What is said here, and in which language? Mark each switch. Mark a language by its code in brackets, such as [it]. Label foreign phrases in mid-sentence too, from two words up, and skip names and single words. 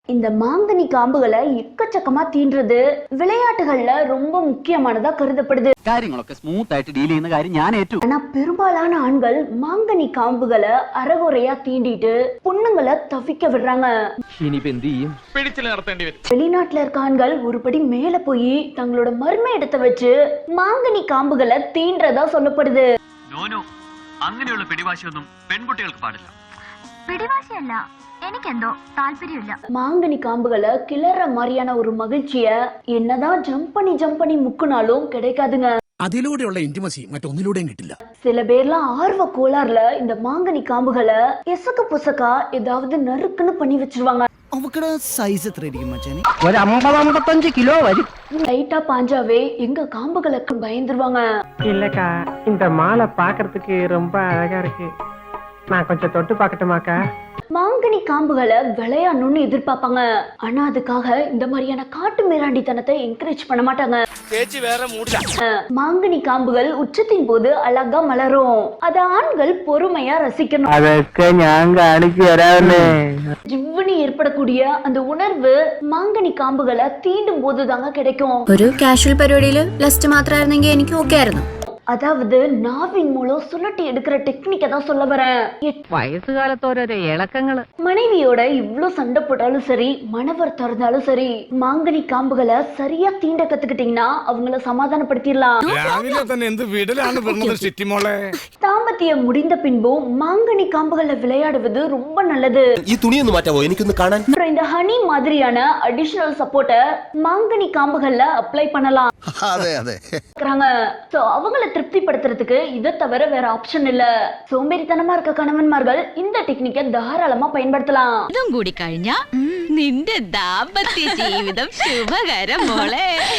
[ta] இந்த மாங்கனி காம்புகளை எக்கச்சக்கமா தீண்டுறது விளையாட்டுகள்ல ரொம்ப முக்கியமானதா கருதப்படுது. [ml] കാര്യങ്ങളൊക്കെ സ്മൂത്ത് ആയിട്ട് ഡീൽ ചെയ്യുന്ന കാര്യം ഞാൻ ഏറ്റു. [ta] ஆனா பெரும்பாலான ஆண்கள் மாங்கனி காம்புகளை அறகுறையா தீண்டிட்டு பொண்ணுங்களை தவிக்க விடுறாங்க. வெளிநாட்டுல இருக்க ஆண்கள் ஒருபடி மேல போய் தங்களோட மர்ம இடத்தை வச்சு மாங்கனி காம்புகளை தீண்டுறதா சொல்லப்படுது. [ml] അങ്ങനെയുള്ള പിടിവാശിയൊന്നും പെൺകുട്ടികൾക്ക് പാടില്ല. പിടിവാശിയല്ല, എനിക്കെന്തോ താല്പര്യമില്ല. [ta] மாங்கனி காம்புகளை கிளற மாதிரியான ஒரு மகிழ்ச்சிய என்னதான் ஜம்ப் பண்ணி முக்குனாலும் கிடைக்காதுங்க. [ml] അതിലൂടെയുള്ള ഇന്റിമസി മറ്റൊന്നിലൂടെയും കിട്ടില്ല. [ta] சில பேர்லாம் ஆர்வ கோளாறுல இந்த மாங்கனி காம்புகளை எசக்க புசக்கா ஏதாவது நறுக்குன்னு பண்ணி வச்சிருவாங்க. [ml] അവക്കടെ സൈസ് എത്രയായിരിക്കും മച്ചാനെ? ഒരു 50-55 കിലോ വരും. [ta] லைட்டா பாஞ்சாவே எங்க காம்புகளுக்கு பயந்துருவாங்க. இல்லக்கா, இந்த மாலை பாக்குறதுக்கு ரொம்ப அழகா இருக்கு, நான் கொஞ்சம் தொட்டு பாக்கட்டுமாக்கா? மாங்கனி காம்புகளை விளையாடணும்னு எதிர்பார்ப்பாங்க. ஆனா அதுக்காக இந்த மாதிரியான காட்டு மிராண்டித்தனத்தை என்கரேஜ் பண்ண மாட்டாங்க. மாங்கனி காம்புகள் உச்சத்தின் போது அழகா மலரும். அத ஆண்கள் பொறுமையா ரசிக்கணும். அதற்கு ஞாங்க அனுப்பி வராது. ஜிவ்வுனி ஏற்படக்கூடிய அந்த உணர்வு மாங்கனி காம்புகளை தீண்டும் போது தாங்க கிடைக்கும். [ml] ഒരു കാഷ്വൽ പരിപാടിയിൽ ലസ്റ്റ് മാത്രമായിരുന്നെങ്കിൽ എനിക്ക് ഓക്കെ ആയിരുന്നു. [ta] அதாவது நாவின் மூலம் சுழட்டி எடுக்கிற டெக்னிக்கை தான் சொல்ல வரேன். [ml] വയസ്സുകാലത്തോരോ ഇളക്കങ്ങള്. [ta] மனைவியோட இவ்ளோ சண்டை போட்டாலும் சரி, மனவர் திறந்தாலும் சரி, மாங்கனி காம்புகளை சரியா தீண்ட கத்துக்கிட்டீங்கன்னா அவங்கள சமாதானப்படுத்திடலாம். தாம்பத்தியம் முடிந்த பின்பும் மாங்கனி காம்புகளை விளையாடுவது ரொம்ப நல்லது. அப்புறம் இந்த ஹனி மாதிரியான [en] additional support [ta] மாங்கனி காம்புகள்ல அப்ளை பண்ணலாம். அவங்கள திருப்திப்படுத்துறதுக்கு இதை தவிர வேற ஆப்ஷன் இல்ல. சோம்பேறித்தனமா இருக்க கணவன்மார்கள் இந்த டெக்னிக்கை தாராளமா பயன்படுத்தலாம். [ml] ഇതും കൂടി കഴിഞ്ഞാ നിന്റെ ദാമ്പത്യ ജീവിതം ശുഭകരം മോളെ.